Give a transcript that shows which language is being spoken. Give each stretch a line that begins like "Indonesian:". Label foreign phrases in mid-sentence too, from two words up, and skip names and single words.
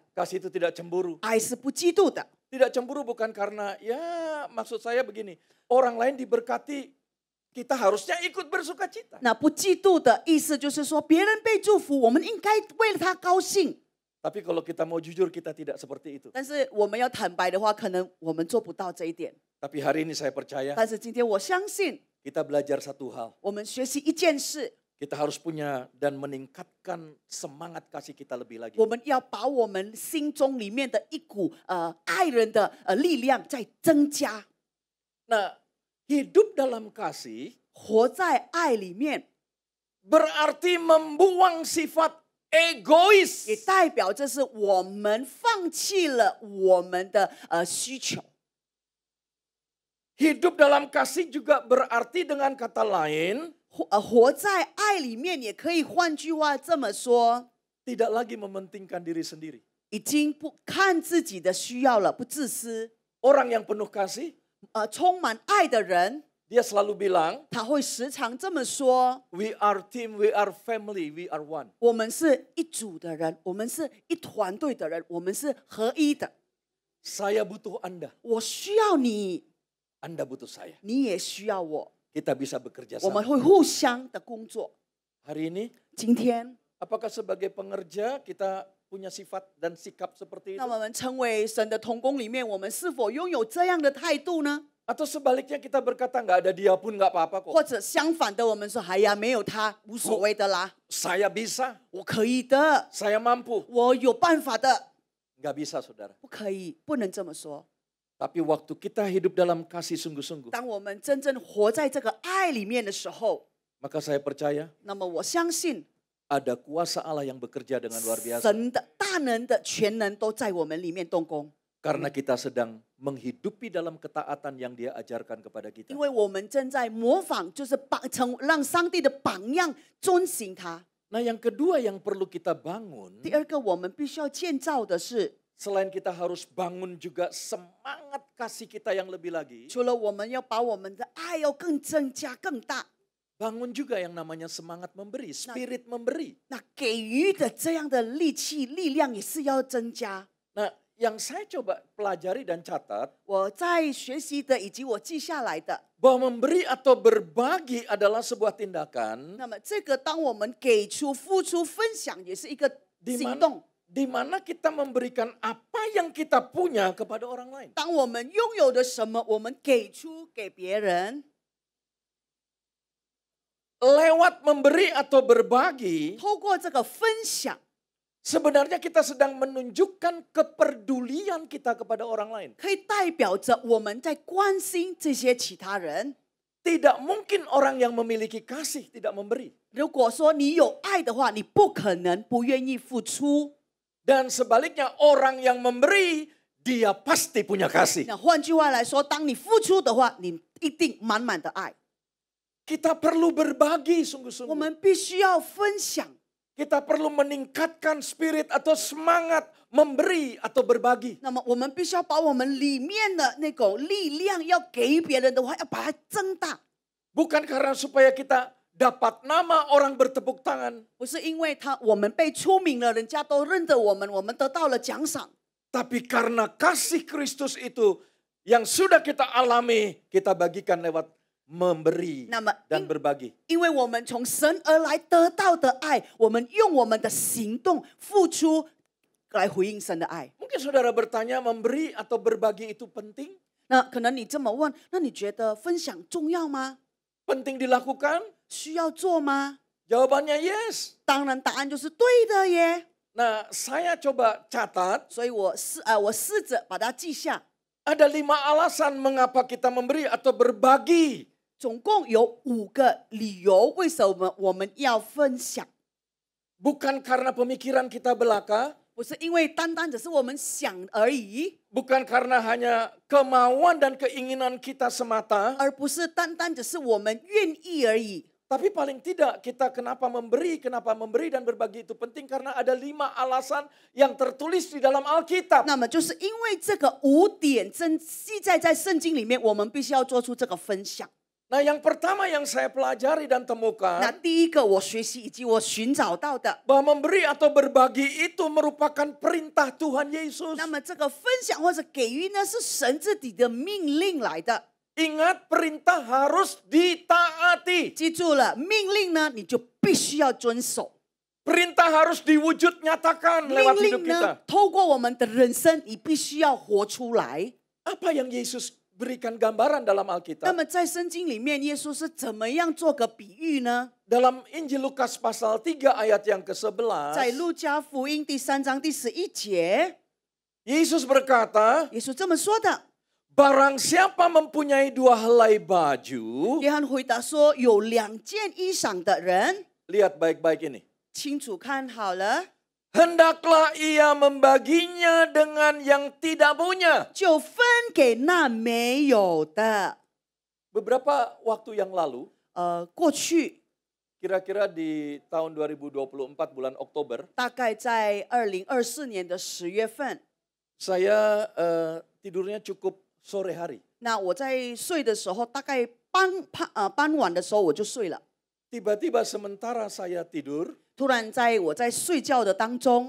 Indonesian: Kasih itu tidak cemburu.
Chinese: 爱是不嫉妒的。
Indonesian: Tidak cemburu bukan karena, ya maksud saya begini, orang lain diberkati, kita harusnya ikut bersuka cita.
Chinese: 那不嫉妒的意思就是说，别人被祝福，我们应该为了他高兴。
Indonesian: Tapi kalau kita mau jujur, kita tidak seperti itu.
Chinese: 但是我们要坦白的话，可能我们做不到这一点。
Indonesian: Tapi hari ini saya percaya,
Chinese: 但是今天我相信，
Indonesian: kita belajar satu hal.
Chinese: 我们学习一件事，
Indonesian: Kita harus punya dan meningkatkan semangat kasih kita lebih lagi.
Chinese: 我们要把我们心中里面的一股爱人的力量再增加，
Indonesian: Nah, hidup dalam kasih
Chinese: 活在爱里面，
Indonesian: berarti membuang sifat egois.
Chinese: 也代表这是我们放弃了我们的需求。
Indonesian: Hidup dalam kasih juga berarti dengan kata lain,
Chinese: 活在爱里面，也可以换句话这么说，
Indonesian: tidak lagi mementingkan diri sendiri.
Chinese: 已经不看自己的需要了，不自私。
Indonesian: Orang yang penuh kasih,
Chinese: 充满爱的人，
Indonesian: dia selalu bilang,
Chinese: 他会时常这么说：
English: we are team, we are family, we are one.
Chinese: 我们是一组的人，我们是一团队的人，我们是合一的。
Indonesian: Saya butuh Anda,
Chinese: 我需要你，
Indonesian: Anda butuh saya.
Chinese: 你也需要我，
Indonesian: Kita bisa bekerja
Chinese: 我们
Indonesian: sama.
Chinese: 会互相的工作。
Indonesian: Hari ini,
Chinese: 今天，
Indonesian: apakah sebagai pengerja kita punya sifat dan sikap seperti
Chinese: 那
Indonesian: itu?
Chinese: 我们成为神的同工里面，我们是否拥有这样的态度呢？
Indonesian: Atau sebaliknya kita berkata, nggak ada dia pun nggak apa-apa kok.
Chinese: 或者相反的，我们说：“哎呀，没有他无所谓的啦，
Indonesian: Saya bisa,
Chinese: 我可以的，
Indonesian: saya mampu.
Chinese: 我有办法的。
Indonesian: Nggak bisa saudara. ”
Chinese: 不可以，不能这么说。
Indonesian: Tapi waktu kita hidup dalam kasih sungguh-sungguh,
Chinese: 当我们真正活在这个爱里面的时候，
Indonesian: maka saya percaya
Chinese: 那么我相信
Indonesian: ada kuasa Allah yang bekerja dengan luar biasa.
Chinese: 神的大能的全能都在我们里面动工，
Indonesian: Karena kita sedang menghidupi dalam ketaatan yang dia ajarkan kepada kita.
Chinese: 因为我们正在模仿，就是让上帝的榜样遵行他。
Indonesian: Nah yang kedua yang perlu kita bangun,
Chinese: 第二个，我们必须要建造的是，
Indonesian: selain kita harus bangun juga semangat kasih kita yang lebih lagi,
Chinese: 除了我们要把我们的爱要更增加更大，
Indonesian: bangun juga yang namanya semangat memberi, spirit memberi.
Chinese: 那给予的这样的力气力量也是要增加。
Indonesian: Nah yang saya coba pelajari dan catat,
Chinese: 我在学习的以及我记下来的，
Indonesian: bahwa memberi atau berbagi adalah sebuah tindakan
Chinese: 那么这个当我们给出、付出、分享，也是一个
Indonesian: di
Chinese: 行
Indonesian: mana,
Chinese: 动。
Indonesian: di mana kita memberikan apa yang kita punya kepada orang lain.
Chinese: 当我们拥有的什么，我们给出给别人，
Indonesian: Lewat memberi atau berbagi,
Chinese: 透过这个分享，
Indonesian: sebenarnya kita sedang menunjukkan kepedulian kita kepada orang lain.
Chinese: 可以代表着我们在关心这些其他人。
Indonesian: Tidak mungkin orang yang memiliki kasih tidak memberi.
Chinese: 如果说你有爱的话，你不可能不愿意付出。
Indonesian: Dan sebaliknya orang yang memberi dia pasti punya kasih.
Chinese: 那换句话来说，当你付出的话，你一定满满的爱。
Indonesian: Kita perlu berbagi
Chinese: 我
Indonesian: sungguh-sungguh.
Chinese: 们必须要分享，
Indonesian: Kita perlu meningkatkan spirit atau semangat memberi atau berbagi.
Chinese: 那么我们必须要把我们里面的那种力量要给别人的话，要把它增大。
Indonesian: Bukan karena supaya kita dapat nama orang bertepuk tangan.
Chinese: 不是因为我们被出名了，人家都认得我们，我们得到了奖赏。
Indonesian: Tapi karena kasih Kristus itu yang sudah kita alami, kita bagikan lewat memberi
Chinese: 那么
Indonesian: dan berbagi.
Chinese: 因为我们从神而来得到的爱，我们用我们的行动付出来回应神的爱。
Indonesian: Mungkin saudara bertanya, memberi atau berbagi itu penting?
Chinese: 那可能你这么问，那你觉得分享重要吗？
Indonesian: Penting dilakukan?
Chinese: 需要做吗？
Indonesian: Jawabannya yes.
Chinese: 当然，答案就是对的耶。
Indonesian: Nah, saya coba catat
Chinese: 所以我试着把它记下，
Indonesian: ada 5 alasan mengapa kita memberi atau berbagi.
Chinese: 总共有5个理由，为什么我们要分享？
Indonesian: Bukan karena pemikiran kita belaka,
Chinese: 不是因为单单只是我们想而已，
Indonesian: bukan karena hanya kemauan dan keinginan kita semata,
Chinese: 而不是单单只是我们愿意而已。
Indonesian: tapi paling tidak kita kenapa memberi dan berbagi itu penting karena ada 5 alasan yang tertulis di dalam Alkitab.
Chinese: 那么就是因为这个5点记载在圣经里面，我们必须要做出这个分享。
Indonesian: Nah, yang pertama yang saya pelajari dan
Chinese: 那
Indonesian: temukan
Chinese: 第一个我学习以及我寻找到的，
Indonesian: bahwa memberi atau berbagi itu merupakan perintah Tuhan Yesus.
Chinese: 那么这个分享或者给予呢，是神自己的命令来的。
Indonesian: Ingat, perintah harus ditaati.
Chinese: 记住了，命令呢，你就必须要遵守。
Indonesian: Perintah harus diwujud nyatakan
Chinese: 命
Indonesian: lewat hidup
Chinese: 令呢
Indonesian: kita.，
Chinese: 透过我们的人生，你必须要活出来。
Indonesian: Apa yang Yesus berikan gambaran dalam
Chinese: 那
Indonesian: Alkitab?
Chinese: 么在圣经里面，耶稣是怎么样做个比喻呢？
Indonesian: Dalam Injil Lukas pasal 3 ayat yang
Chinese: 在
Indonesian: ke-11,
Chinese: 路加福音第3章第11节，
Indonesian: Yesus berkata,
Chinese: 耶稣这么说的。
Indonesian: barang siapa mempunyai 2 helai baju,
Chinese: 约翰回答说：“有2件衣裳的人，
Indonesian: lihat baik-baik ini,
Chinese: 清楚看好了，
Indonesian: hendaklah ia membaginya dengan yang tidak punya.
Chinese: 就分给那没有的。
Indonesian: Beberapa waktu yang lalu,
Chinese: 过去
Indonesian: kira-kira di tahun 2024 bulan Oktober,
Chinese: 大概在2024年的10月份，
Indonesian: saya tidurnya cukup sore hari.
Chinese: 那我在睡的时候，大概傍晚的时候我就睡了。
Indonesian: Tiba-tiba sementara saya tidur,
Chinese: 突然在我在睡觉的当中，